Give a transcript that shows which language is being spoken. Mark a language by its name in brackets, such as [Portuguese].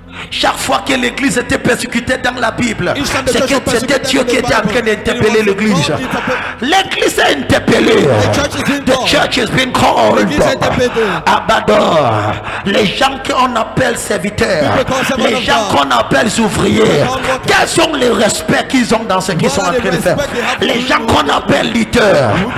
[French] Chaque fois que l'église était persécutée dans la Bible, c'est que c'était Dieu qui était en train d'interpeller l'église. L'église est interpellée. [English] The church has been called. Abador. [French] Les gens qu'on appelle serviteurs, les gens qu'on appelle ouvriers, quels sont les respects qu'ils ont dans ce qu'ils sont en train de faire? Les gens qu'on appelle leaders.